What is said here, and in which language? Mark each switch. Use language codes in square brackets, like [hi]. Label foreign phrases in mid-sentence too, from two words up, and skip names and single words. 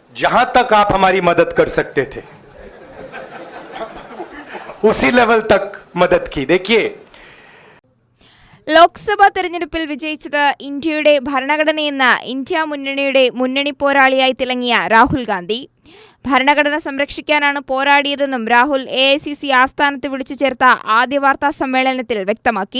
[hi] जहां तक आप हमारी मदद कर सकते थे उसी लेवल तक मदद की। देखिए, [ml] ലോക്സഭാ തെരഞ്ഞെടുപ്പിൽ വിജയിച്ചത് ഇന്ത്യയുടെ ഭരണഘടനയെന്ന ഇന്ത്യ മുന്നണിയുടെ മുന്നണി പോരാളിയായി തിളങ്ങിയ രാഹുൽ ഗാന്ധി ഭരണഘടന സംരക്ഷിക്കാനാണ് പോരാടിയതെന്നും രാഹുൽ AICC ആസ്ഥാനത്ത് വിളിച്ചു ചേർത്ത ആദ്യ വാർത്താ സമ്മേളനത്തിൽ വ്യക്തമാക്കി.